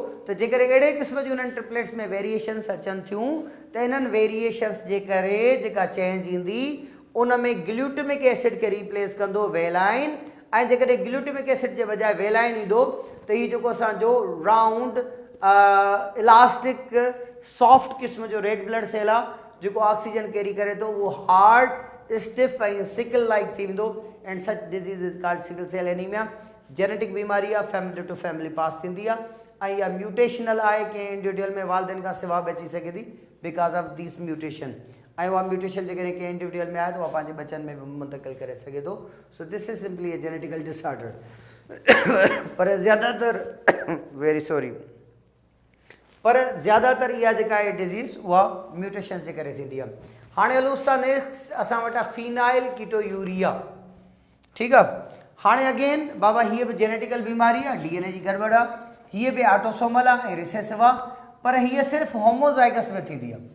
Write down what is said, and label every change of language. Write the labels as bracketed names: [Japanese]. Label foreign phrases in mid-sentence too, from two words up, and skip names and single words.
[Sindhi] त जेकॾहिं अहिड़े क़िस्म जूं उन्हनि ट्रिपलेट्स में वेरिएशन्स अचनि थियूं त इन्हनि वेरिएशन्स जे करे जेका चेंज ईंदी उन में [English] glutamic acid [Sindhi] खे रिप्लेस कंदो वेलाइन, ऐं जेकॾहिं [English] glutamic acid [Sindhi] जे बजाय वेलाइन ईंदो त हीउ जेको असांजो [English] round elastic soft [Sindhi] क़िस्म जो [English] red blood cell [Sindhi] आहे जेको [English] oxygen carry [Sindhi] करे थो, उहो [English] hard stiff [Sindhi] ऐं [English] sickle like [Sindhi] थी वेंदो। [English] And such disease is called sickle cell anemia. [Sindhi] जेनेटिक बीमारी आहे, [English] family to family pass [Sindhi] थींदी आहे ऐं इहा म्यूटेशनल आहे, कंहिं इंडिविजुअल में वालदेन खां सिवा बि अची सघे थी [English] because of this mutation. [Sindhi] ऐं उहा म्यूटेशन जेकॾहिं कंहिं इंडिविजुअल में आहे त उहा पंहिंजे बचनि में बि मुंतक़िल करे सघे थो। [English] So this is simply a genetical disorder. [Sindhi] पर ज़्यादातर [English] very sorry, [Sindhi] पर ज़्यादातर इहा जेका आहे डिज़ीज़ उहा म्यूटेशन जे करे थींदी आहे। हाणे हलूंसि था नेक्स्ट असां वटि आहे [English] phenyl ketonuria. [Sindhi] ठीकु आहे, हाणे अगेन बाबा हीअ बि जेनेटिकल बीमारी आहे, DNA जी गड़बड़ आहे, हीअ बि ऑटोसोमल आहे ऐं रिसेसिव आहे, पर हीअ सिर्फ़ु होमोज़ाइगस में थींदी आहे।